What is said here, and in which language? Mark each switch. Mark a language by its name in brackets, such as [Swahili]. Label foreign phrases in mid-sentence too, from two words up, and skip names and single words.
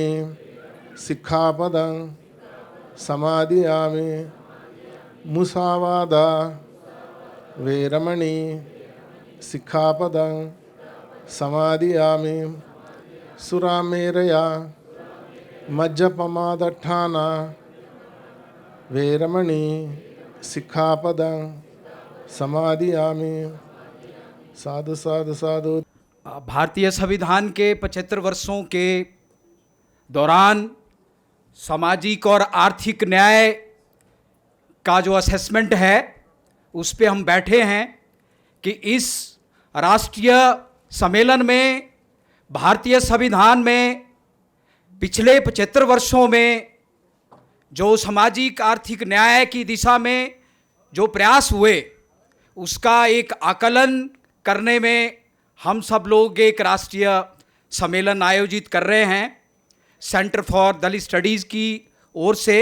[Pali] सिक्खापदं समादियामि मुसावादा वेरमणि सिक्खापदं समादियामि सुरामेरया मज्जपमादट्ठाना वेरमणि सिक्खापदं समादियामि। साधु साधु साधु। [Hindi] भारतीय संविधान के 75 वर्षों के दौरान सामाजिक और आर्थिक न्याय का जो असेसमेंट है उस पे हम बैठे हैं कि इस राष्ट्रीय सम्मेलन में भारतीय संविधान में पिछले 75 वर्षों में जो सामाजिक आर्थिक न्याय की दिशा में जो प्रयास हुए उसका एक आकलन करने में हम सब लोग एक राष्ट्रीय सम्मेलन आयोजित कर रहे हैं सेंटर फॉर दलित स्टडीज़ की ओर से।